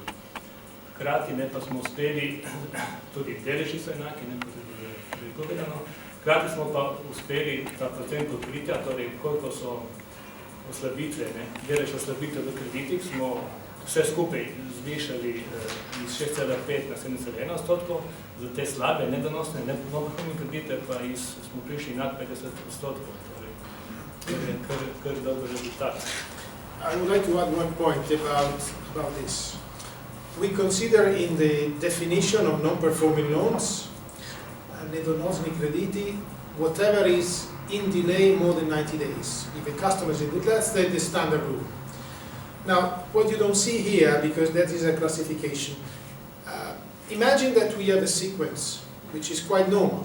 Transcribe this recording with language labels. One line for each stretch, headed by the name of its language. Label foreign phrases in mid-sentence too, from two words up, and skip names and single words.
Slovenian: Hkrati pa smo uspeli, tudi deleži so enaki, kot je bilo povedano, hkrati smo pa uspeli ta procent pokritja, torej koliko so oslabitve, delež oslabitev v kreditih, smo vse skupaj zvišali iz 6,5 na 7,1%, za te slabe, nedonosne, nepovrhunne kredite pa smo prišli nad 50%, torej kar dober rezultat.
English: I would like to add one point about this. We consider in the definition of non-performing loans,
Slovenian: nedonosni krediti,
English: whatever is in delay more than 90 days. If a customer is in delay, that's the standard rule. Now, what you don't see here, because that is a classification, imagine that we have a sequence which is quite normal.